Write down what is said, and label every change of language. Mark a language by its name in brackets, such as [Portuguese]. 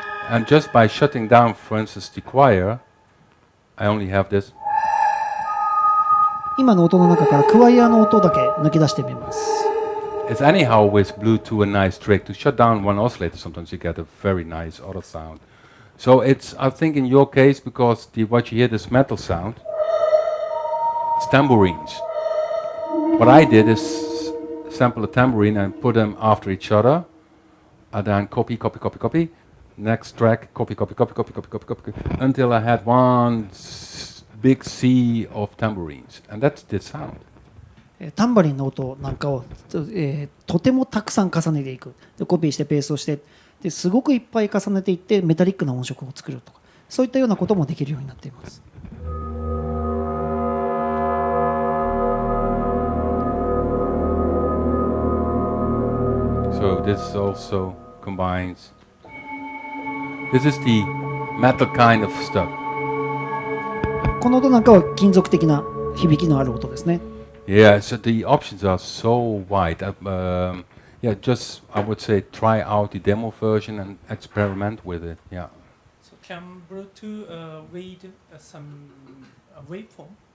[English] And just by shutting down, for instance, the choir, I only have this. [Japanese] 今の音の中からクワイアの音だけ抜き出してみます。 [English] It's anyhow with Bluetooth a nice trick to shut down one oscillator. Sometimes you get a very nice other sound. So it's, I think, in your case, because what you hear, this metal sound, it's tambourines. What I did is sample a tambourine and put them after each other, and then copy. Next track, copy, until I had one big sea of tambourines, and that's the sound. [Japanese] タンバリンの音なんかを、とてもたくさん重ねていく。でコピーしてペーストしてですごくいっぱい重ねていってメタリックな音色を作るとか、そういったようなこともできるようになっています。 [English] So this also combines. This is the metal kind of stuff. [Japanese] この音なんかは金属的な響きのある音ですね。 [English] Yeah, so the options are so wide. Yeah, just I would say try out the demo version and experiment with it. Yeah. So can Bluetooth read some waveform?